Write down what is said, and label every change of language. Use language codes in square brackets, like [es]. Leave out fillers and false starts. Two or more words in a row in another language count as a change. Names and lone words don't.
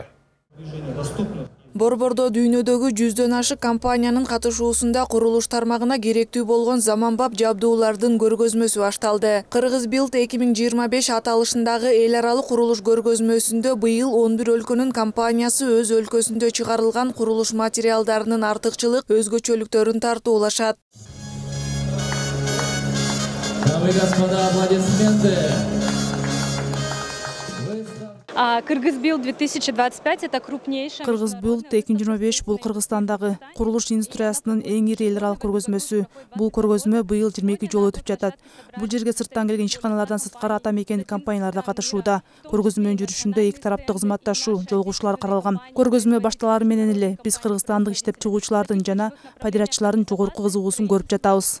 [ky] Борбордо дүйнөдөгү 100дөн ашык компаниянын катышуусунда курулуш тармагына керектүү болгон заманбап жабдуулардын көргөзмөсү башталды. Кыргыз Билд 2025 аталышындагы эл аралык курулуш көргөзмөсүндө быйыл 11 өлкөнүн компаниясы өз өлкөсүндө чыгарылган курулуш материалдарынын артыкчылык өзгөчөлүктөрүн тартуулашат. [ru] Дамы и господа, аплодисменты. Кыргыз Билд 2025 это крупнейший. [ky] Кыргыз Билд 2025 бул Кыргызстандагы курулуш индустриясынын эң ири эл аралык көргөзмөсү. Бул көргөзмө быйыл 22 жолу өтүп жатат. Бул жерге сырттан келген ишканалардан сырткары ата мекендик компаниялар да катышууда. Көргөзмөнүн жүрүшүндө эки тараптуу кызматташуу, жолугушуулар каралган. Көргөзмө башталары менен эле биз кыргызстандык иштеп чыгуучулардын жана пайдачылардын жогорку кызыгуусун көрүп жатабыз.